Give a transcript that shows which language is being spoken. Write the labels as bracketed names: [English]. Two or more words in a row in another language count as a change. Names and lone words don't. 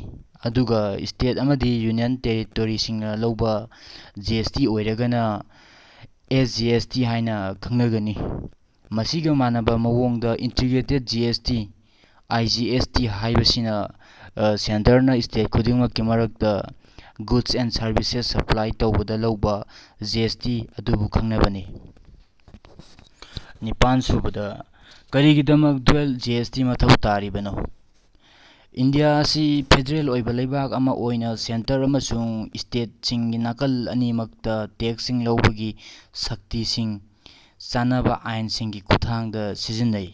[Manipuri] Aduga state amadi [English] union territory [Manipuri] singna lawba GST oiragana SGST haina khangnagani. Masiga manaba mawongda [English] integrated GST IGST [Manipuri] haibasina center na state khudingmakki marakta [English] goods and services supply [Manipuri] tawbada lawba GST adubu khangnabani. Nipan subada karigidamak [English] dual GST [Manipuri] mathau taribano. India asi federal oiba leibak ama oina center amasung state singgi nakal animakta tax sing lawbagi sakti sing chanaba ain singgi kuthangda sizinai.